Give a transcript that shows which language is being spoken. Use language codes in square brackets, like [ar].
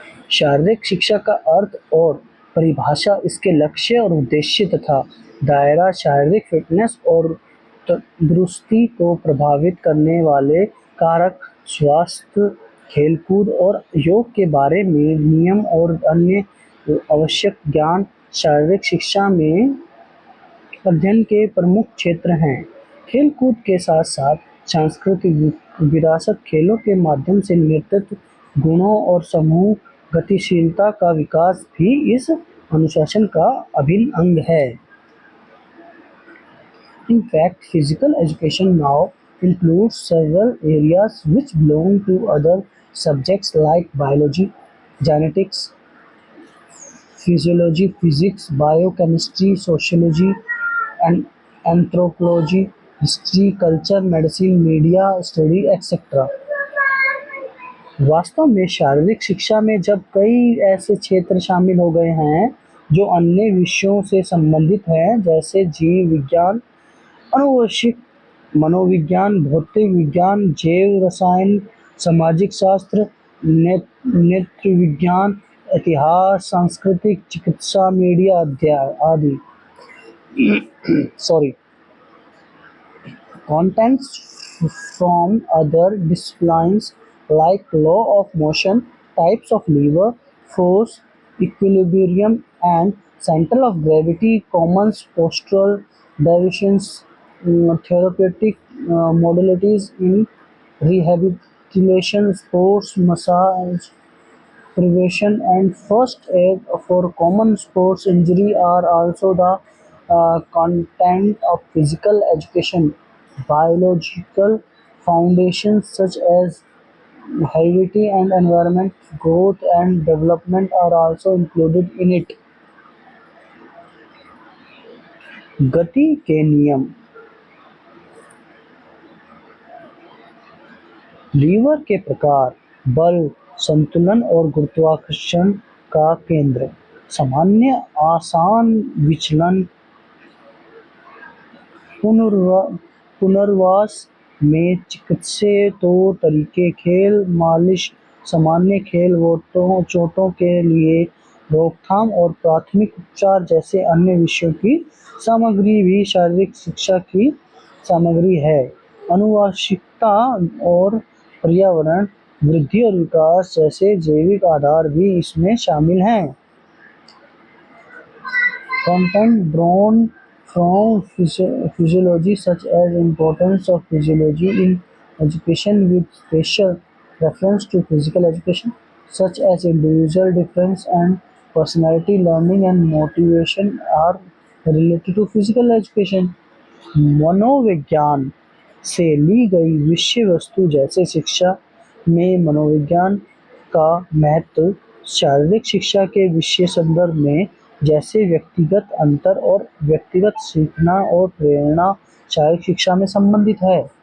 [hi] शारीरिक शिक्षा का अर्थ और परिभाषा, इसके लक्ष्य और उद्देश्य तथा दायरा शारीरिक फिटनेस और तंदुरुस्ती को प्रभावित करने वाले कारक, स्वास्थ्य, खेलकूद और योग के बारे में नियम और अन्य आवश्यक ज्ञान शारीरिक शिक्षा में अध्ययन के प्रमुख क्षेत्र हैं। खेल-कूद के साथ-साथ सांस्कृतिक विरासत, खेलों के माध्यम से नेतृत्व गुणों और समूह गतिशीलता का विकास भी इस अनुशासन का अभिन्न अंग है। [en] In fact, physical education now includes several areas which belong to other subjects like biology, genetics, physiology, physics, biochemistry, sociology, and anthropology, history, culture, medicine, media study, etc. [hi] वास्तव में शारीरिक शिक्षा में जब कई ऐसे क्षेत्र शामिल हो गए हैं जो अन्य विषयों से संबंधित हैं, जैसे जीव विज्ञान, आनुवंशिक, मनोविज्ञान, भौतिक विज्ञान, जैव रसायन, सामाजिक शास्त्र, नेत्र विज्ञान, इतिहास, सांस्कृतिक, चिकित्सा, मीडिया अध्ययन आदि। [en] Sorry Contents from other disciplines like law of motion, types of lever, force, equilibrium, and center of gravity, common postural deviations, therapeutic modalities in rehabilitation, sports, massage, prevention, and first aid for common sports injury are also the content of physical education. Biological foundations such as heredity and environment, growth and development are also included in it. [hi] गति के नियम, liver के प्रकार, बल, संतुलन और गुरुत्वाकर्षण का केंद्र, सामान्य आसान विचलन, पुनर्वास में चिकित्सीय तौर तरीके, खेल मालिश, सामान्य खेल चोटों के लिए रोकथाम और प्राथमिक उपचार जैसे अन्य विषयों की सामग्री भी शारीरिक शिक्षा की सामग्री है। आनुवंशिकता और पर्यावरण, वृद्धि और विकास जैसे जैविक आधार भी इसमें शामिल हैं। [en] Content drawn from physiology such as importance of physiology in education with special reference to physical education such as individual difference and personality learning and motivation are related to physical education. [hi] मनोविज्ञान से ली गई विषय वस्तु जैसे शिक्षा में मनोविज्ञान का महत्व शारीरिक शिक्षा के विषय संदर्भ में जैसे व्यक्तिगत अंतर और व्यक्तिगत सीखना और प्रेरणा शारीरिक शिक्षा में संबंधित है।